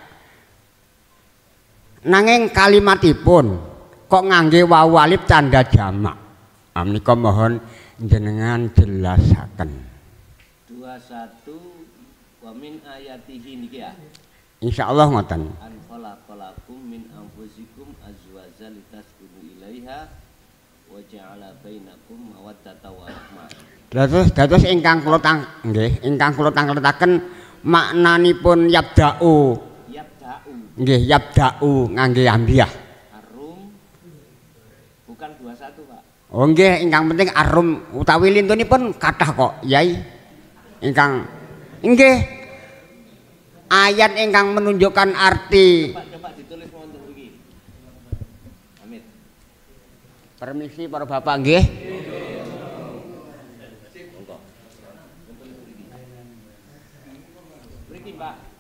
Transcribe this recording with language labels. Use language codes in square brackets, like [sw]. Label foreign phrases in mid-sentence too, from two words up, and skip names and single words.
[jv] Nanging kalimatipun kok ngangge wawu alif tanda jamak. Menika mohon jenengan jelasaken. 21 [ar] ومن آياته [jv] niki ya. Insyaallah ngoten. [ar] أن خلق لكم من أنفسكم أزواجا لتسكنوا إليها وجعل بينكم مودة ورحمة. [jv] Dados ingkang kula tangkletaken maknanipun yabda'u. Nggih yabda'u ngangge ambiyah. [id] Ar-Rum bukan 21 Pak. [jv] Oh nggih ingkang penting Ar-Rum utawi lintunipun kathah kok Yai. Ingkang nggih ayat ingkang [id] menunjukkan arti. [jv] Coba ditulis wonten mriki. Amit. [id] Permisi para bapak nggih. [jv] Monggo. Mriki Pak.